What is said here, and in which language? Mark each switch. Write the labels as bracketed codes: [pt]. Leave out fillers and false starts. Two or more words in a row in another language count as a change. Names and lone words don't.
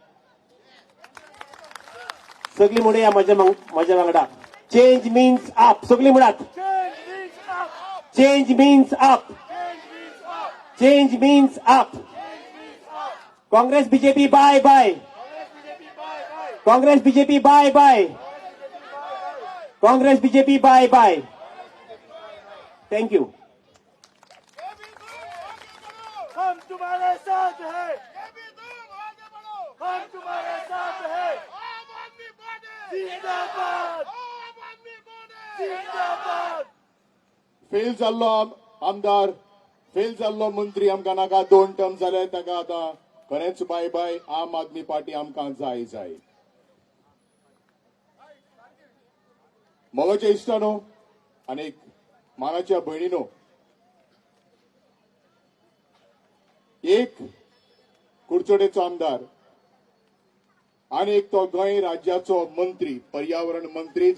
[kok] सगळी म्हणुया म्हज्या वांगडा [en] change means AAP. [kok] सगळी म्हणात [en] change means AAP. Change means AAP. Congress BJP bye bye. Congress BJP bye bye. Congress BJP bye bye. Thank you. [hi] हम तुम्हारे साथ हैं. हम तुम्हारे साथ हैं. जिंदाबाद. जिंदाबाद. [kok] फेल जाल्लो आमदार फेल जाल्लो मंत्री आमकां नाका. 2 टर्म जाले ताका आतां खरेंच [en] bye bye. [kok] आम आदमी पार्टी आमकां जाय जाय. मोगाच्या इश्टानो आनी मानाच्या भयणीनो, एक कुडचडेचो आमदार आनी एक तो गोंय राज्याचो मंत्री, पर्यावरण मंत्री.